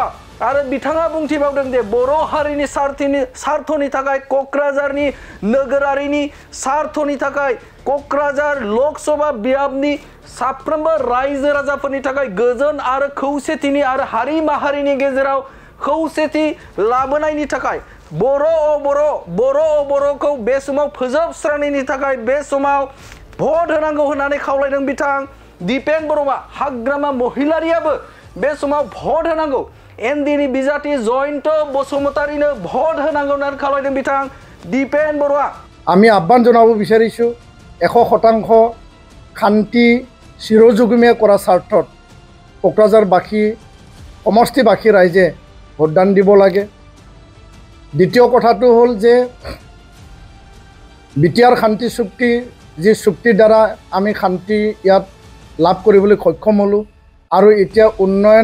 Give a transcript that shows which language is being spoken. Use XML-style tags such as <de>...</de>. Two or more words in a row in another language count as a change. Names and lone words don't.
<brx>आरो बिथाङा बुंथिबावदों जे बर' हारिनि सार्थनि थाखाय क'क्राझारनि नोगोरारिनि सार्थनि थाखाय क'क्राझार लोकसभा बियाबनि साफ्रोमबो रायजो राजाफोरनि थाखाय गोजोन आरो खौसेथिनि आरो हारि माहारिनि गेजेराव खौसेथि लाबोनायनि थाखाय बर'खौ बे समाव फोजोबस्रांनायनि थाखाय बे समाव भट होनांगौ होननानै खावलायदों बिथां दिपेन बर'आ। हाग्रामा महिलारियाबो बे समाव भट होनांगौ एनडिएनि बिजाथि जयन्त बसुमतारिनो भट होनांगौ होननानै खावलायदों बिथां दिपेन बर'आ।</brx> <as>আমি আহ্বান জনাব বিচাৰিছোঁ 100% শান্তি চিৰযুগমীয়া কৰা স্বাৰ্থত কোকৰাঝাৰবাসী সমষ্টিবাসী ৰাইজে ভোটদান দিব লাগে। দ্বিতীয় কথাটো হ'ল যে বিটিআৰ শান্তি চুক্তি যি চুক্তিৰ দ্বাৰা আমি শান্তি ইয়াত লাভ কৰিবলৈ সক্ষম হ'লোঁ আৰু এতিয়া উন্নয়ন</as>